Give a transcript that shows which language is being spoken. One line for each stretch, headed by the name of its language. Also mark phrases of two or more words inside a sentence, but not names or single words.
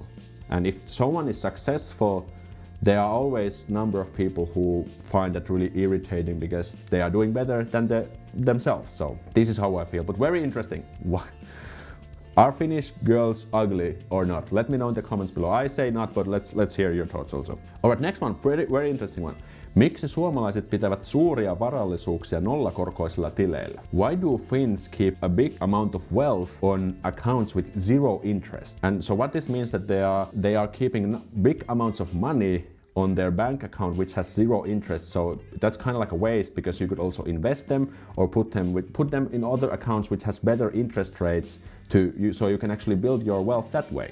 English: And if someone is successful, there are always a number of people who find that really irritating because they are doing better than themselves. So this is how I feel. But very interesting. Are Finnish girls ugly or not? Let me know in the comments below. I say not, but let's hear your thoughts also. Alright, next one, very interesting one.
Finnish: Miksi suomalaiset pitävät suuria varallisuuksia nollakorkoisilla tileillä?
English: Why do Finns keep a big amount of wealth on accounts with zero interest? And so what this means that they are keeping big amounts of money on their bank account which has zero interest. So that's kind of like a waste, because you could also invest them or put them in other accounts which has better interest rates so you can actually build your wealth that way.